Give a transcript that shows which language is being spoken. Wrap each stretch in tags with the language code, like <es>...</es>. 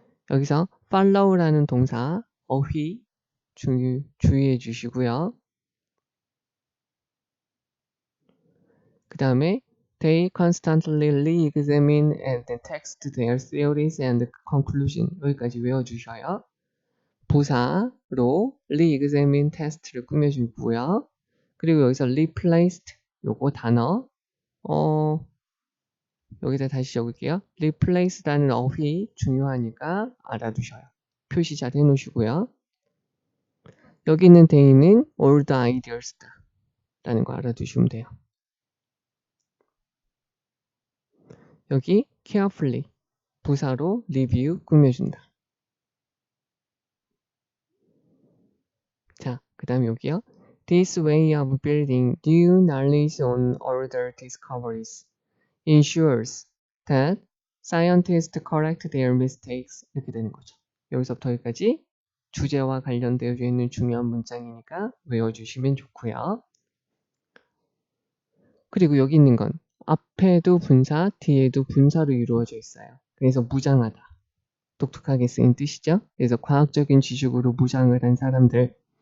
<ko>여기서 follow라는 동사 어휘 주의해 주시고요. 그 다음에</ko> <en>They constantly re-examine and test their theories and conclusion.</en> <ko>여기까지 외워주셔요. 부사로 re-examine test를 꾸며주고요. 그리고 여기서 replaced 요거 단어 여기다 다시 적을게요. replace라는 어휘 중요하니까 알아두셔요. 표시 잘 해놓으시고요. 여기 있는 they는 old ideas다 라는 거 알아두시면 돼요. 여기 carefully 부사로 review 꾸며준다. 자, 그 다음에 여기요.</ko> <en>This way of building new knowledge on older discoveries ensures that scientists correct their mistakes.</en> <ko>이렇게 되는 거죠. 여기서부터 여기까지 주제와 관련되어 있는 중요한 문장이니까 외워주시면 좋고요. 그리고 여기 있는 건 앞에도 분사, 뒤에도 분사로 이루어져 있어요. 그래서 무장하다. 독특하게 쓰인 뜻이죠. 그래서 과학적인 지식으로 무장을 한 사람들.</ko>